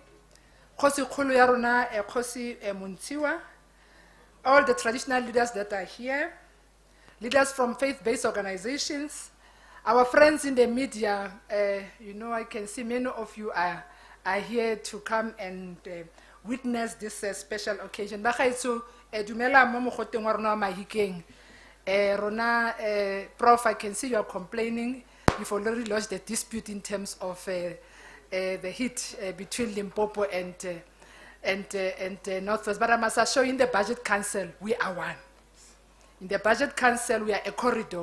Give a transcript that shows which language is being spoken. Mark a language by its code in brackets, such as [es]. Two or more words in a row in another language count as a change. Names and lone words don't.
[tn] Khosi Khulu ya rona, Khosi Muntsiwa, [en] all the traditional leaders that are here, leaders from faith-based organizations, our friends in the media. You know, I can see many of you are here to come and witness this special occasion. [tn] Bagaetso dumela mo mogoteng wa rona wa Mahikeng. [en] Rona Prof, I can see you are complaining. You've already lodged the dispute in terms of the heat between Limpopo and Northwest. But I must assure you, in the Budget Council, we are one. In the Budget Council, we are a corridor.